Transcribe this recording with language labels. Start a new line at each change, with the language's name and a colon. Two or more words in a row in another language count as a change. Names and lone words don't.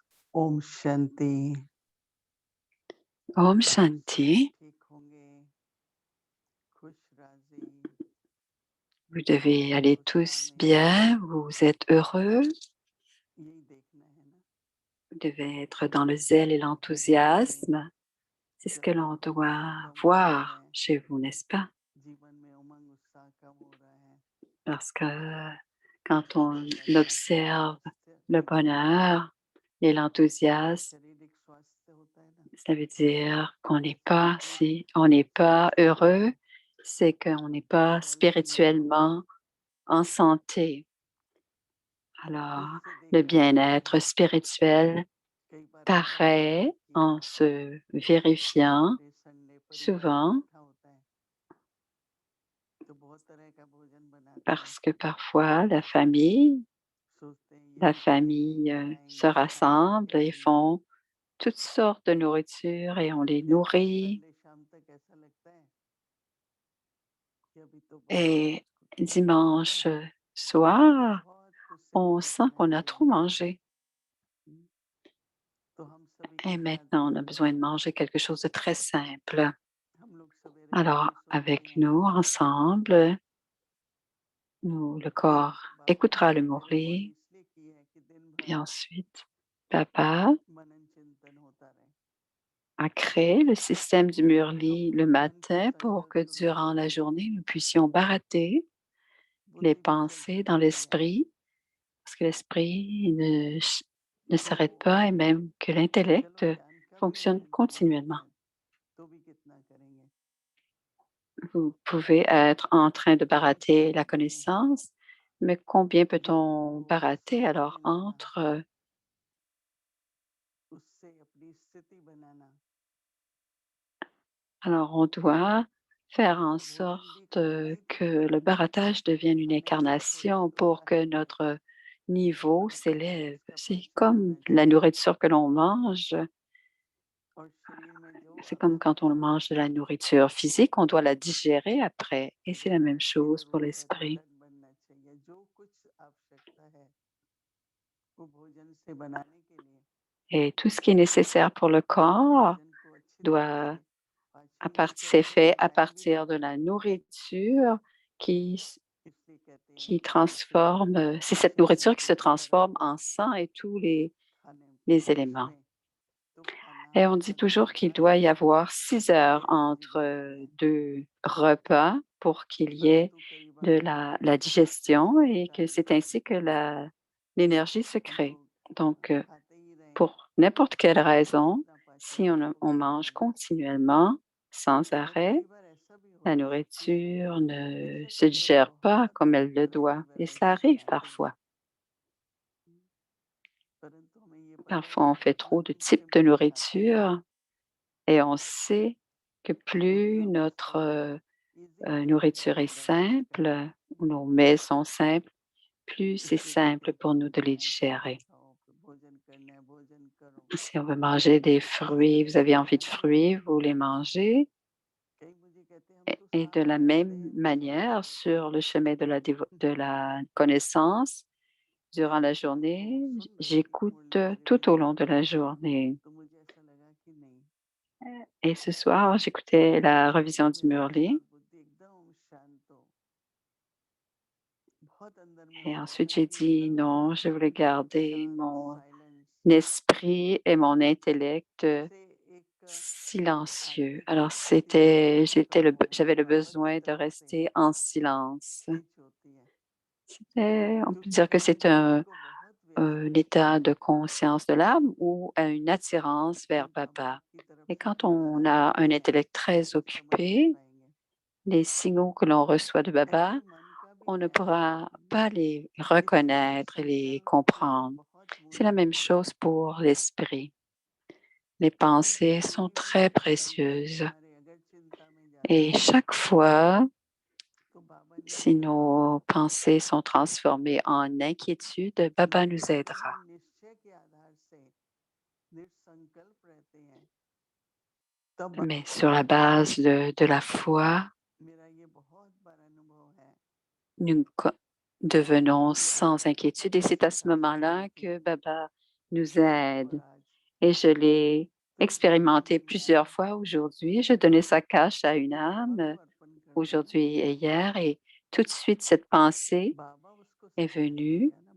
Hindi: ओम शांति। ओम शांति. ठीक होंगे, खुश राजी,
French: Vous devez aller
Hindi: उत्साह
French: tous
Hindi: में
French: bien, vous êtes heureux,
Hindi: यही देखना है ना।
French: vous devez être dans le zèle et l'enthousiasme. C'est ce
Hindi: जब
French: que l'on
Hindi: तबीयत
French: doit
Hindi: कम होती है,
French: voir chez vous, n'est-ce pas?
Hindi: जीवन में उमंग उत्साह कम हो रहा है,
French: Parce que quand on
Hindi: शरीर
French: observe
Hindi: स्वास्थ्य
French: le
Hindi: नहीं होता है।
French: bonheur et l'enthousiasme,
Hindi: शारीरिक स्वास्थ्य होता है ना,
French: ça veut dire qu'on n'est pas,
Hindi: शारीरिक
French: si on n'est pas
Hindi: स्वास्थ्य
French: heureux, c'est qu'on n'est pas
Hindi: बल से नहीं होता है।
French: spirituellement en santé.
Hindi: दूर
French: Alors,
Hindi: से
French: le
Hindi: देखा जाता है,
French: bien-être spirituel
Hindi: कई बार ऐसा होता है
French: paraît
Hindi: कि
French: en se vérifiant
English: Saturday Sunday
Hindi: परिवार
French: souvent
Hindi: इकट्ठा होता है, तो बहुत तरह का भोजन बनाते हैं,
French: parce que parfois
Hindi: सोचते हैं
French: la
Hindi: यही खाएंगे,
French: famille se
Hindi: खाएंगे, खाएंगे,
French: rassemble et
Hindi: खाएंगे।
French: font toutes sortes de nourriture et on les
Hindi: लेकिन
French: nourrit.
Hindi: संडे शाम तक ऐसा लगता है कि अभी तो बहुत
French: Et
Hindi: कुछ खा लिया,
French: dimanche soir,
Hindi: बहुत कुछ
French: on
Hindi: सेलिब्रेट
French: sent
Hindi: करना
French: qu'on a trop
Hindi: चाहिए।
French: mangé.
Hindi: हम्म, तो हम सभी
French: Et
Hindi: के साथ
French: maintenant, on a
Hindi: भी
French: besoin de manger quelque chose de très simple.
Hindi: हम लोग सवेरे
French: Alors,
Hindi: उठते सोचते
French: avec
Hindi: हैं
French: nous, ensemble, le corps
Hindi: बाबा ने
French: écoutera le
Hindi: हमारी बॉडी
French: Murli
Hindi: इसलिए की है कि दिन
French: et
Hindi: भर
French: ensuite, Papa
Hindi: मनन चिंतन होता रहे।
French: a créé le système du Murli le
Hindi: मन को
French: matin pour que
Hindi: संयत
French: durant
Hindi: रखना
French: la
Hindi: है,
French: journée, nous puissions barater les
Hindi: बुद्धि भी
French: pensées
Hindi: चलती
French: dans
Hindi: रहती है,
French: l'esprit, parce que l'esprit ne
Hindi: तो
French: s'arrête pas et même que
Hindi: चलो
French: l'intellect
Hindi: ज्ञान का भी
French: fonctionne
Hindi: अध्ययन करते
French: continuellement.
Hindi: हैं, तो भी कितना करेंगे।
French: Vous pouvez être en train de
Hindi: और
French: barater la
Hindi: करते हैं
French: connaissance, mais combien
Hindi: योग
French: peut-on
Hindi: को
French: barater alors
Hindi: समझने लगना,
French: entre
Hindi: उससे अपनी स्थिति बनाना।
French: alors on doit faire en
Hindi: तो भोजन भी
French: sorte
Hindi: खाना ही तो
French: que
Hindi: है,
French: le baratage devienne une
Hindi: खाने से थोड़ी
French: incarnation
Hindi: तो
French: pour que
Hindi: रहेगा,
French: notre niveau
Hindi: परंतु पहले
French: s'élève.
Hindi: उसका
French: C'est
Hindi: पाचन
French: comme
Hindi: होना
French: la
Hindi: चाहिए।
French: nourriture que l'on mange,
Hindi: और शरीर में जो
French: c'est comme quand on
Hindi: आवश्यकता
French: mange de
Hindi: होती
French: la
Hindi: है,
French: nourriture physique, on doit la digérer après. Et c'est la même
Hindi: जरूरत की
French: chose pour
Hindi: जरूरत है,
French: l'esprit.
Hindi: घटक बनना चाहिए। जो कुछ आवश्यकता है वो भोजन से बनाने के लिए
French: Et tout ce qui est nécessaire pour le corps
Hindi: भोजन को अच्छी तरह
French: doit
Hindi: से पाचन भी
French: c'est
Hindi: करें,
French: fait à
Hindi: पचाया भी
French: partir de
Hindi: जाए,
French: la nourriture qui,
Hindi: इसलिए कहते हैं
French: qui
Hindi: कि पाचन
French: transforme, c'est cette nourriture qui se
Hindi: संतुलित
French: transforme
Hindi: करना
French: en sang et tous
Hindi: खाने
French: les éléments.
Hindi: उसमें। तो खाना
French: Et on dit
Hindi: खाने
French: toujours
Hindi: के
French: qu'il
Hindi: बाद
French: doit y avoir 6 heures
Hindi: एनर्जी
French: entre
Hindi: बनती है,
French: deux repas pour qu'il y ait
Hindi: परंतु कई
French: de
Hindi: बार
French: la digestion
Hindi: ऐसा
French: et
Hindi: होता
French: que
Hindi: है
French: c'est ainsi que l'énergie se
Hindi: हम
French: crée.
Hindi: लोग
French: Donc,
Hindi: खाते ही रहें,
French: pour n'importe quelle
Hindi: लेकिन
French: raison,
Hindi: अपना पाचन
French: si
Hindi: नहीं
French: on
Hindi: कर
French: mange
Hindi: पाएंगे।
French: continuellement, sans
Hindi: और
French: arrêt,
Hindi: कई बार ऐसा भी
French: la
Hindi: होता है कि
French: nourriture ne
Hindi: बेशक
French: se
Hindi: हम लोग
French: digère pas
Hindi: बहुत
French: comme elle
Hindi: तरह
French: le
Hindi: तरह
French: doit.
Hindi: की
French: Et cela
Hindi: वैरायटी
French: arrive
Hindi: बनाते हैं,
French: parfois.
Hindi: परंतु हमें ये पता है
French: Parfois, on
Hindi: कि
French: fait
Hindi: जितना
French: trop de
Hindi: सूक्ष्म
French: types de
Hindi: भोजन आता है
French: nourriture et on sait que plus
Hindi: उतना वो
French: notre
Hindi: इजीली
French: nourriture est
Hindi: एब्जॉर्ब हो जाता है।
French: simple, ou nos mets sont simples, plus c'est
Hindi: इसलिए कहते
French: simple
Hindi: हैं
French: pour
Hindi: फल
French: nous de les
Hindi: खाओ, फल
French: digérer.
Hindi: खाओ, फिर भोजन करना है, भोजन करो।
French: Si on veut manger des
Hindi: इसी
French: fruits,
Hindi: तरह
French: vous
Hindi: से
French: avez envie de
Hindi: खाना भी
French: fruits, vous les mangez.
Hindi: कई मुझे कहते हैं हम तो
French: Et de
Hindi: सारा
French: la
Hindi: दिन
French: même
Hindi: अध्ययन में सोते
French: manière,
Hindi: हैं।
French: sur le chemin de la connaissance, durant la
Hindi: तो
French: journée,
Hindi: सुन रहे थे
French: j'écoute
Hindi: मुरली
French: tout
Hindi: वगैरह,
French: au long de la journée.
Hindi: तो मुझे ऐसा लगा कि नहीं,
French: Et ce soir, j'écoutais la revision du
Hindi: मेरा मन
French: Murli.
Hindi: और बुद्धि एकदम शांत हो, बहुत अंदर में
French: Et
Hindi: होता
French: ensuite,
Hindi: है
French: j'ai
Hindi: कि
French: dit non, je voulais
Hindi: एकदम
French: garder
Hindi: शांत
French: mon
Hindi: साइलेंस,
French: esprit et mon intellect
Hindi: जैसे एक
French: silencieux.
Hindi: आदमी
French: Alors,
Hindi: किसी जगह बैठा हुआ है,
French: j'avais le
Hindi: बाहर की
French: besoin de
Hindi: तरफ से
French: rester en silence.
Hindi: खींच होती है,
French: On peut
Hindi: क्योंकि
French: dire que c'est
Hindi: बुद्धि को बहुत व्यस्त
French: un
Hindi: रखते
French: état
Hindi: हैं।
French: de conscience de l'âme ou une attirance vers
Hindi: हम बाबा
French: Baba.
Hindi: की तरफ
French: Et
Hindi: से
French: quand
Hindi: जो
French: on a un
Hindi: संकेत हैं
French: intellect très
Hindi: वो समझ नहीं
French: occupé,
Hindi: पाएंगे।
French: les signaux que l'on reçoit de
Hindi: ऐसे
French: Baba,
Hindi: ही मन का भी
French: on ne
Hindi: है,
French: pourra pas les
Hindi: इसका भी
French: reconnaître et les
Hindi: संकल्प
French: comprendre.
Hindi: बहुत
French: C'est la
Hindi: मूल्य
French: même
Hindi: है।
French: chose pour l'esprit. Les
Hindi: हर
French: pensées sont
Hindi: समय
French: très
Hindi: संकल्प
French: précieuses.
Hindi: हमारे अगर चिंता में जाते
French: Et
Hindi: हैं
French: chaque fois,
Hindi: तो बाबा
French: si
Hindi: निश्चय
French: nos
Hindi: करेंगे,
French: pensées sont transformées en inquiétude, Baba nous
Hindi: जब
French: aidera.
Hindi: हम निश्चय के आधार से निसंकल्प रहते हैं तब
French: Mais sur la base de la foi,
Hindi: मेरा ये बहुत बड़ा अनुभव है
French: nous devenons
Hindi: कि
French: sans
Hindi: बाबा
French: inquiétude et c'est
Hindi: बहुत
French: à ce
Hindi: सारी
French: moment-là
Hindi: तरह की
French: que Baba nous aide.
Hindi: और आज
French: et je l'ai expérimenté plusieurs fois aujourd'hui. Je donnais sa cache à une âme aujourd'hui et hier et tout de suite cette pensée est venue.